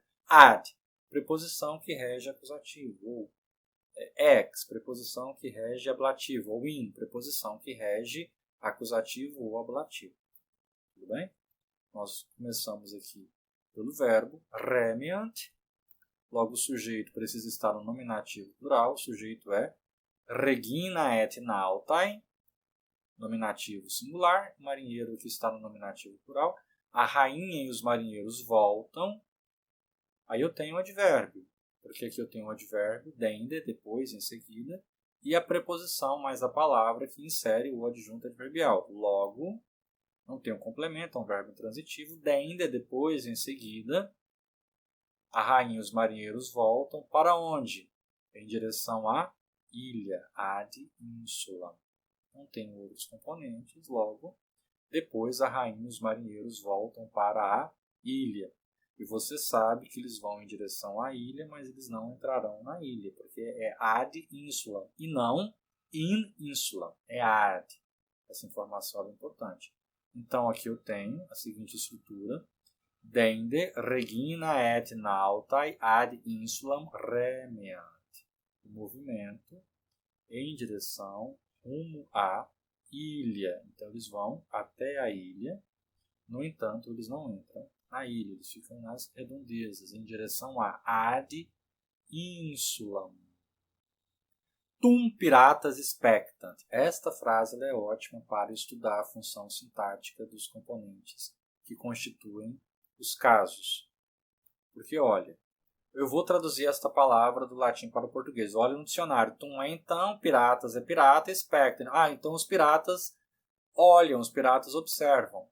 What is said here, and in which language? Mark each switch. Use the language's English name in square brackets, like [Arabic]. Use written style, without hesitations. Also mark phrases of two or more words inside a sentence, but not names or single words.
[Portuguese] Ad, preposição que rege acusativo, ou ex, preposição que rege ablativo, ou in, preposição que rege acusativo ou ablativo. Tudo bem? Nós começamos aqui pelo verbo remeant, logo o sujeito precisa estar no nominativo plural, o sujeito é [Latin] regina et nautai, [Portuguese] nominativo singular, marinheiro que está no nominativo plural, a rainha e os marinheiros voltam, aí eu tenho o advérbio, porque aqui eu tenho o advérbio, dende, depois, em seguida, e a preposição mais a palavra que insere o adjunto adverbial. Logo, não tem um complemento, é um verbo intransitivo, dende, depois, em seguida, a rainha e os marinheiros voltam para onde? Em direção à ilha, [Latin] ad insula. [Portuguese] Não tem outros componentes, logo, depois a rainha e os marinheiros voltam para a ilha. E você sabe que eles vão em direção à ilha, mas eles não entrarão na ilha, porque é [Latin] ad insula [Portuguese] e não [Latin] in insula, [Portuguese] é ad. Essa informação é importante. Então, aqui eu tenho a seguinte estrutura. [Latin] Dende regina et nautai ad insulam remeant. [Portuguese] O movimento em direção rumo à ilha. Então, eles vão até a ilha. No entanto, eles não entram na ilha. Eles ficam nas redondezas, em direção a [Latin] ad insulam. Tum piratas expectant. [Portuguese] Esta frase é ótima para estudar a função sintática dos componentes que constituem os casos. Porque, olha, eu vou traduzir esta palavra do latim para o português. Olha no dicionário. Tum é então, piratas é pirata, expectant. Ah, então os piratas olham, os piratas observam.